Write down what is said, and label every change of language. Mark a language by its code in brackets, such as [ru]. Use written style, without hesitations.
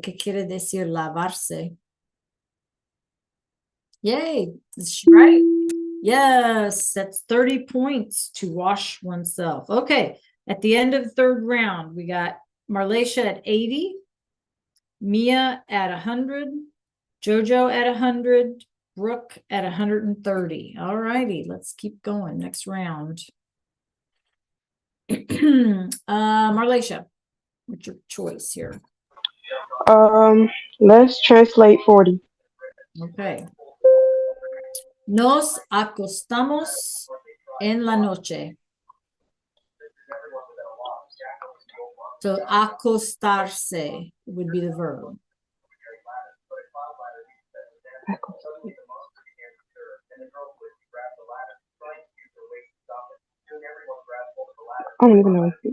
[es] ¿Qué quiere decir lavarse? [en] Yay. Is she right? Yes, that's 30 points to wash oneself. Okay. At the end of the third round, we got Marlacia at 80, Mia at 100, Jojo at 100, Brooke at 130. All righty, let's keep going. Next round. Marlacia, what's your choice here? Let's translate 40. Okay. [es] Nos acostamos en la noche. [en] So acostarse would be the verb. I don't even know.